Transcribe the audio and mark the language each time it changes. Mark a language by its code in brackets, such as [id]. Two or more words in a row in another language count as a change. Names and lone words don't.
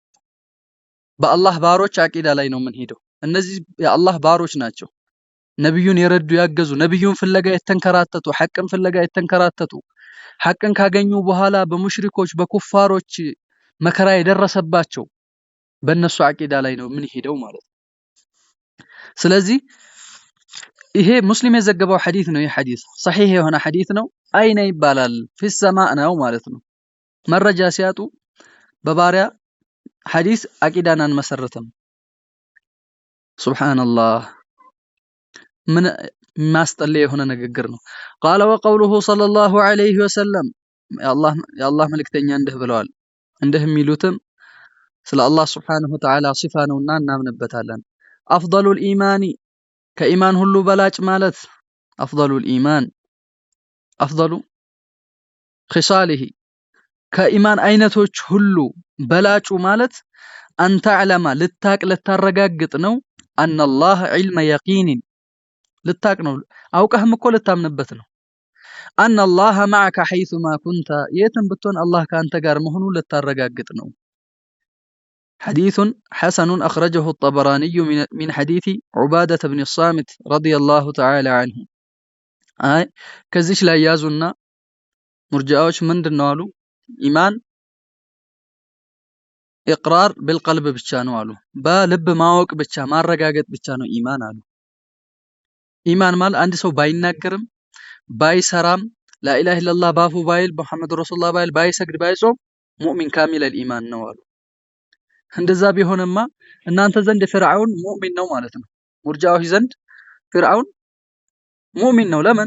[am] በአላህ ባሮች አቂዳ ላይ ነው የምንሄደው እነዚህ የአላህ ባሮች ናቸው ነብዩን የረዱ ያገዙ ነብዩን ፍለጋ የተንከራተቱ ሐቅን ፍለጋ የተንከራተቱ ሐቅን ካገኙ በኋላ በሙሽሪኮች በኩፋሮች መከራ የደረሰባቸው በእነሱ አቂዳ ላይ ነው የምንሄደው ማለት ስለዚህ ይሄ ሙስሊም የዘገበው ሐዲስ ነው ይሄ ሐዲስ صحيح የሆነ ሐዲስ ነው አይነ ይባላል [ar] في السماء [am] ነው ማለት ነው መረጃ ሲያጡ በባሪያ ሐዲስ አቂዳናን መሰረተም ሱብሃንአላህ من ማስጠለ የሆነ ንግግር ነው [ar] قال وقوله صلى الله عليه وسلم يا الله [am] መልእክተኛ እንዲህ ብለዋል እንዲህ የሚሉትም ስለ አላህ [ar] سبحانه وتعالى [am] ሲፋ ነውና እናምንበታለን [ar] أفضل الإيمان كإيمان [am] ሁሉ በላጭ ማለት [ar] أفضل الإيمان أفضل خصاله كإيمان [am] አይነቶች ሁሉ በላጩ ማለት [ar] أن تعلم [am] ልታቅ ልታረጋግጥ ነው [ar] أن الله علم يقين [am] ልታቅ ነው አውቀህም እኮ ልታምንበት ነው [ar] أن الله معك حيثما كنت [am] የትም ብትሆን አላህ ካንተ ጋር መሆኑን ልታረጋግጥ ነው [ar] حديث حسن أخرجه الطبراني من حديث عبادة بن الصامت رضي الله تعالى عنه [am] ከዚች ላይ ያዙና ሙርጂዓዎች ምንድነው አሉ ኢማን [ar] إقرار بالقلب [am] ብቻ ነው አሉ በልብ ማወቅ ብቻ ማረጋገጥ ብቻ ነው ኢማን አሉ ኢማን ማለት አንድ ሰው ባይናገርም ባይሰራም [ar] لا إله إلا الله [am] ባፉ ባይል [ar] محمد رسول الله [am] ባይል ባይሰግድ ባይጾም [ar] مؤمن كامل [am] ኢማን ነው አሉ። እንደዛ ቢሆንማ እናንተ ዘንድ ፍርዓውን ሙእሚን ነው ማለት ነው። ሙርጃዎች ዘንድ ፍርዓውን ሙእሚን ነው። ለምን?